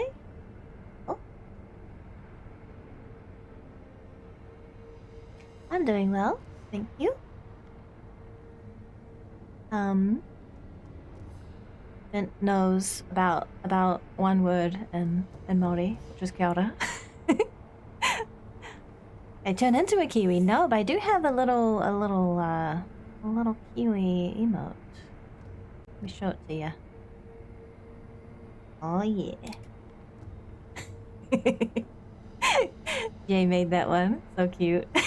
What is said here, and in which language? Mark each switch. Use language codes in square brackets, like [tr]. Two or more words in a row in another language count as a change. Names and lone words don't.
[en] Oh. I'm doing well, thank you. Vint knows about one word in Māori, which is [mi] kia ora. [en] I turn into a Kiwi, no, but I do have a little Kiwi emote. Let me show it to you. Oh yeah. Jay made that one. So cute.